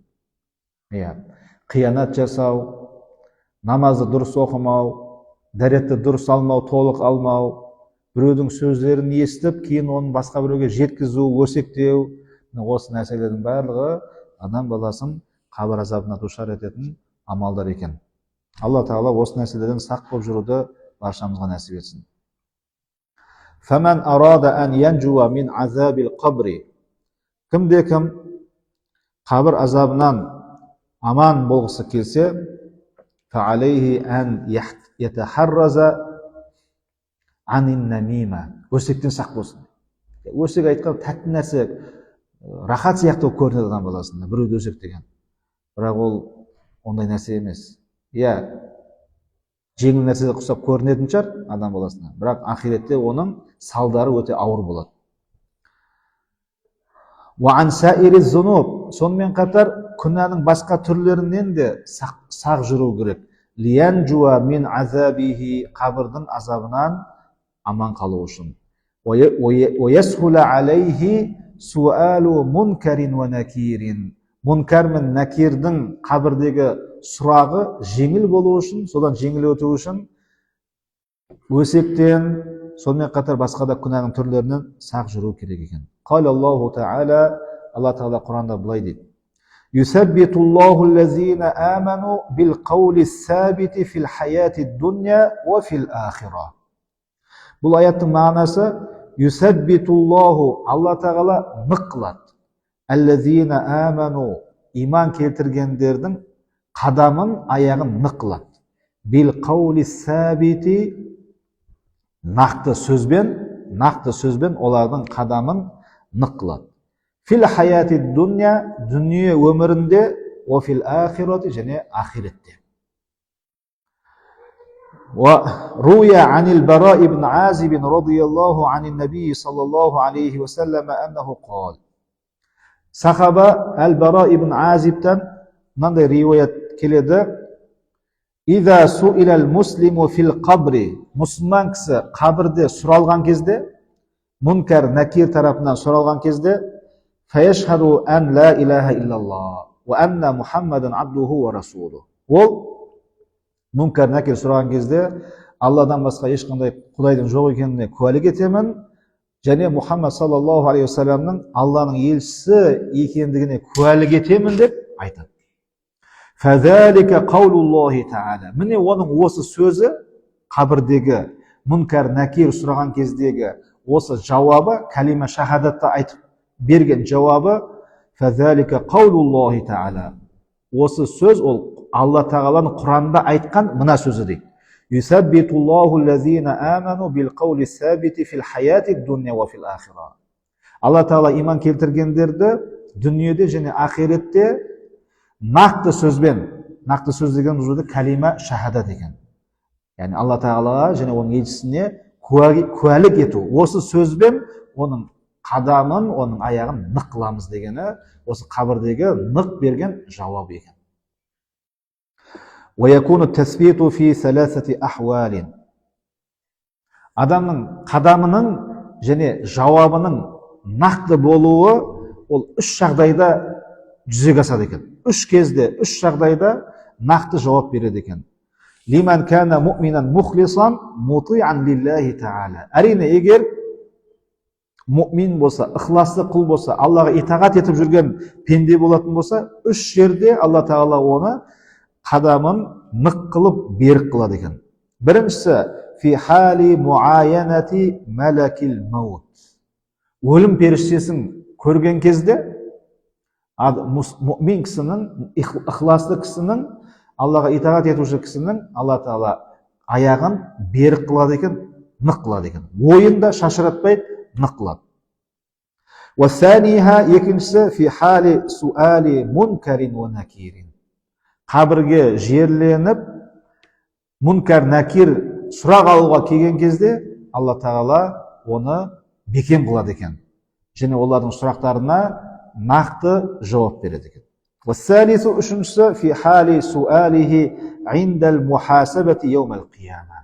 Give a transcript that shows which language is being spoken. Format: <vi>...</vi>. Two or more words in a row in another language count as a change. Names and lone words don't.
<kk>Қиянат жасау, намазды дұрыс оқымау, дәретті дұрыс алмау, толық алмау, біреудің сөздерін естіп, кейін оны басқа біреуге жеткізу, өсектеу, осы нәрселердің барлығы адам баласын қабір азабына душар ететін амалдар екен. Алла Тағала осы нәрселерден сақ болып жүруді баршамызға нәсіп етсін.</kk> <ar>فَمَنْ أَرَادَ أَنْ يَنْجُوَ مِنْ عَذَابِ الْقَبْرِ.</ar> <kk>Кімде-кім қабір азабынан аман болғысы келсе,</kk> <ar>فَعَلَيْهِ أَنْ يَتَحَرَّزَ عَنِ النَّمِيمَةِ.</ar> <kk>Өсектен сақ болсын. Өсек айтқан тәтті нәрсе рахат сияқты көрінеді адам баласында, біреуді өсек деген. Бірақ ол ондай нәрсе емес. Жеңіл нәрседе құсап көрінетін шығар адам баласына, бірақ ақиретте оның салдары өте ауыр болады.</kk> <ar>وَعَنْ سَائِرِ الذُّنُوبِ.</ar> <kk>Сонымен қатар күнәнің басқа түрлерінен де сақ жүру керек.</kk> <ar>لِيَنْجُوَ مِنْ عَذَابِهِ.</ar> <kk>Қабірдің азабынан аман қалу үшін.</kk> <ar>وَيَسْهُلَ عَلَيْهِ سُؤَالُ مُنْكَرٍ وَنَكِيرٍ.</ar> <kk>Мұнкар мен накирдің қабірдегі сұрағы жеңіл болу үшін, содан жеңіл өту үшін өсектен, сонымен қатар басқа да күнәнің түрлерінен сақ жүру керек екен.</kk> <ar>قال الله تعالى,</ar> <kk>Алла Тағала Құранда былай дейді:</kk> <ar>يثبت الله الذين آمنوا بالقول الثابت في الحياة الدنيا وفي الآخرة.</ar> <kk>Бұл аяттың мағынасы</kk> <ar>يثبت الله,</ar> <kk>Алла Тағала нық қылады.</kk> <ar>الذين آمنوا,</ar> <kk>иман келтіргендердің қадамын, аяғын нық қылады.</kk> <ar>بالقول الثابت,</ar> <kk>нақты сөзбен олардың қадамын нық қылады.</kk> <ar>في الحياة الدنيا,</ar> <kk>дүние өмірінде,</kk> <ar>وفي الآخرة,</ar> <kk>және ахиретте.</kk> <ar>وروي عن البراء بن عازب رضي الله عن النبي صلى الله عليه وسلم أنه قال.</ar> <kk>Сахаба Әл-Бара ибн Азибтан мынандай риуаят келеді:</kk> <ar>إذا سئل المسلم في القبر.</ar> <kk>Мұсылман кісі қабірде сұралған кезде, мұнкар накир тарапынан сұралған кезде,</kk> <ar>فيشهد أن لا إله إلا الله وأن محمدا عبده ورسوله.</ar> <kk>Ол мұнкар накир сұраған кезде, Алладан басқа ешқандай құдайдың жоқ екеніне куәлік етемін, және Мұхаммад</kk> <ar>صلى الله عليه</ar> <kk>вассаламның Алланың елшісі екендігіне куәлік етемін деп айтады.</kk> <ar>فذلك قول الله تعالى.</ar> <kk>Міне оның осы сөзі, қабірдегі мұнкар накир сұраған кездегі осы жауабы, калима шахадатты айтып берген жауабы,</kk> <ar>فذلك قول الله تعالى.</ar> <kk>Осы сөз ол Алла Тағаланың Құранында айтқан мына сөзі дейді.</kk> <ar>يثبت الله الذين آمنوا بالقول الثابت في الحياة الدنيا وفي الآخرة.</ar> <kk>Алла Тағала иман келтіргендерді дүниеде және ақиретте нақты сөзбен, нақты сөз деген бұл калима шахадат екен. Яғни Алла Тағалаға және оның елшісіне куәлік ету. Осы сөзбен оның қадамын, оның аяғын нық қыламыз дегені осы қабірдегі нық берген жауабы екен. ويكون التثبيت في ثلاثة أحوال. Адамның қадамының және жауабының нақты болуы ол үш жағдайда жүзеге асады екен. Үш кезде, үш жағдайда нақты жауап береді екен.</kk> <ar>لمن كان مؤمنا مخلصا مطيعا لله تعالى.</ar> <kk>Әрине, егер мұъмин болса, ықыласты құл болса, Аллаға итағат етіп жүрген пенде болатын болса, үш жерде Алла Тағала оны қадамын нық қылып берік қылады екен.</kk> <ar>Біріншісі في حال معاينة ملك الموت.</ar> <kk>Өлім періштесін көрген кезде мұмин кісінің, ықыласты кісінің, Аллаға итағат етуші кісінің Алла Тағала аяғын берік қылады екен, нық қылады екен. Ойында шашыратпайды, нық қылады.</kk> <ar>Уассаниха, екіншісі في حال سؤال منكر ونكير.</ar> <kk>Қабірге жерленіп, мункар накир сұрақ алуға келген кезде Алла Тағала оны бекем қылады екен. Және олардың сұрақтарына нақты жауап береді екен.</kk> <ar>Уассалису, үшіншісі في حال سؤاله عند المحاسبة يوم القيامة.</ar>